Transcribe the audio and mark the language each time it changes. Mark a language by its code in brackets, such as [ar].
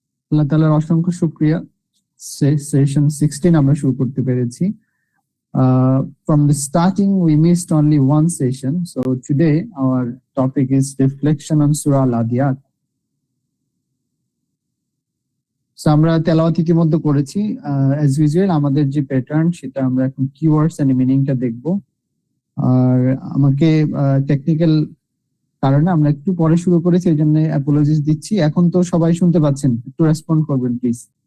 [bn] আল্লাহ তাআলার অসংখ্য শুকরিয়া, সেশন 16 আমরা শুরু করতে পেরেছি। [en] From the starting we missed only one session, so today our topic is reflection on Surah Al-Adiyat. [bn] So আমরা তেলাওয়াত ইতিমধ্যে করেছি। [en] as usual [bn] আমাদের যে প্যাটার্ন সেটা আমরা এখন কিওয়ার্ডস এন্ড মিনিংটা দেখব। আর আমাকে টেকনিক্যাল কারণে আমরা একটু পরে শুরু করেছি, এই জন্য অ্যাপোলজিস দিচ্ছি। এখন তো সবাই শুনতে পাচ্ছেন, একটু রেসপন্ড করবেন প্লিজ।